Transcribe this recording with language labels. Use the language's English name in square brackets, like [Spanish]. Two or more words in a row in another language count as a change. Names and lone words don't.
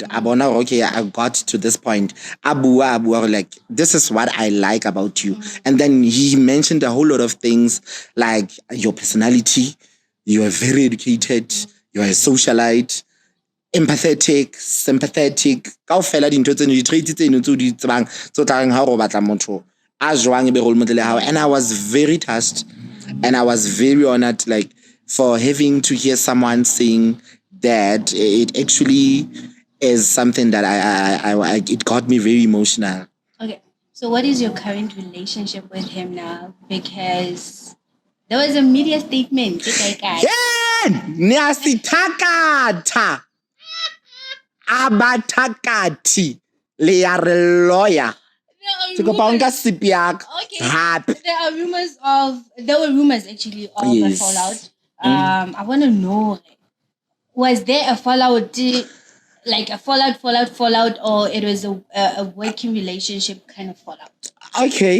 [English] Okay, I got to this point. Abua, like, this is what I like about you. And then he mentioned a whole lot of things, like your personality. You are very educated. You are a socialite. Empathetic, sympathetic. [Southern Sotho] Kaofela dintho tseno di traits tseno tse di tsebang tso tlang ha go batla motho a jwang be [English] role model how. And I was very touched, and I was very honored, like, for having to hear someone saying that. It actually is something that it got me very emotional. Okay, so what is your current relationship with him now? Because there was a media statement. Niasitakata abatakati le lawyer. There were rumors actually of a fallout. I want to know, was there a fallout, like a fallout, or it was a working relationship kind of fallout?